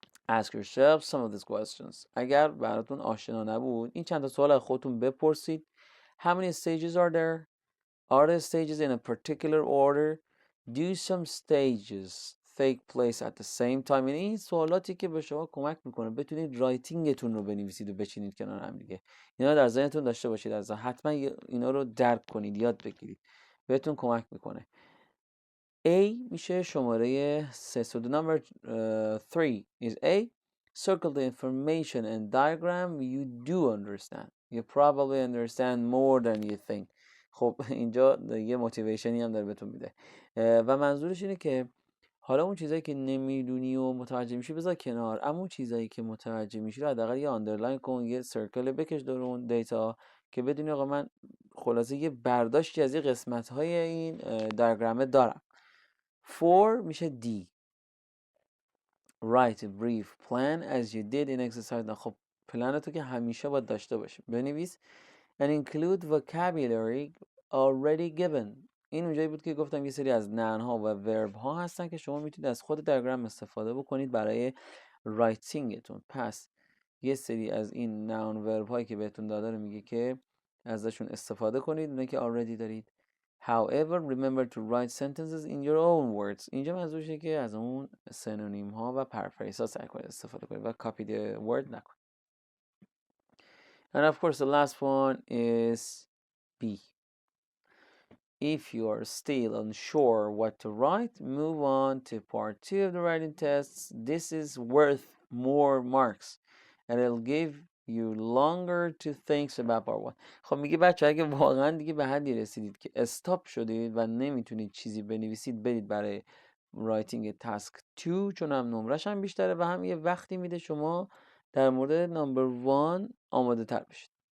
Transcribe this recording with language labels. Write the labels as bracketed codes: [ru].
[en] Ask yourself some of these questions. [fa] اگر براتون آشنا نبود این چند تا سوال از خودتون بپرسید. [en] How many stages are there? Are the stages in a particular order? Do some stages take place at the same time? [fa] یعنی این سوالاتی که به شما کمک میکنه بتونید رایتینگتون رو بنویسید و بچینید کنار هم دیگه. اینا در ذهنتون داشته باشید، از حتما اینا رو درک کنید، یاد بگیرید، بهتون کمک میکنه. [en] A [fa] میشه شماره [en] 3. So the number 3 is A. Circle the information and diagram you do understand. You probably understand more than you think. [fa] خب اینجا یه موتیویشنی هم داره بهتون میده و منظورش اینه که حالا اون چیزایی که نمیدونی و متوجه میشی بذار کنار، اما اون چیزایی که متوجه میشی رو حداقل یه آندرلاین کن، یه سرکل بکش دور اون دیتا که بدونی آقا من خلاصه یه برداشتی از یه قسمت های این دیاگرام دارم. 4 میشه D. [en] Write a brief plan as you did in exercise. [fa] خب پلن تو که همیشه باید داشته باشی، بنویس [en] and include vocabulary already given. [fa] این اونجایی بود که گفتم یه سری از noun ها و verb ها هستن که شما میتونید از خود دیاگرام استفاده بکنید برای رایتینگتون. پس یه سری از این noun verb هایی که بهتون داده رو میگه که ازشون استفاده کنید، اونایی که already دارید. [en] However, remember to write sentences in your own words. [fa] اینجا منظورشه که از اون سنونیم ها و پرفریز ها سعی کنید استفاده کنید و [en] copy the word [fa] نکنید. [en] And of course the last one is B. If you are still unsure what to write, move on to part 2 of the writing tests. This is worth more marks and it'll give you longer to think about part 1. [fa] خب میگه بچه اگه واقعا دیگه به حدی رسیدید که استاپ شدید و نمیتونید چیزی بنویسید، برید برای رایتینگ تاسک 2، چون هم نمرش هم بیشتره و هم یه وقتی میده شما در مورد نمبر 1 آماده تر بشید.